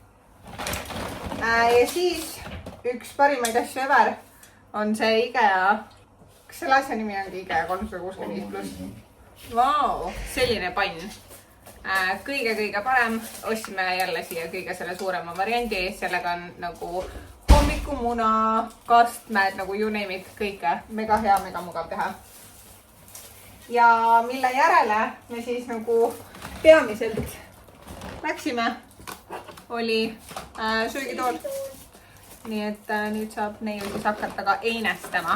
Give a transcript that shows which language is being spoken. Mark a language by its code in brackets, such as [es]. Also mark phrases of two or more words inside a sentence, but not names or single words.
[et] Ja siis üks parimaid asju ever on see IKEA. Kas selle asja nimi ongi IKEA 365+? Vau, selline pann. Kõige parem. Ostsime jälle siia kõige selle suurema variandi. Sellega on nagu hommikumuna, kastmed, nagu [en] you name it, [et] kõike. Mega hea, mega mugav teha. Ja mille järele me siis nagu peamiselt läksime, oli söögitool. Nii et nüüd saab neil siis hakata ka einestama.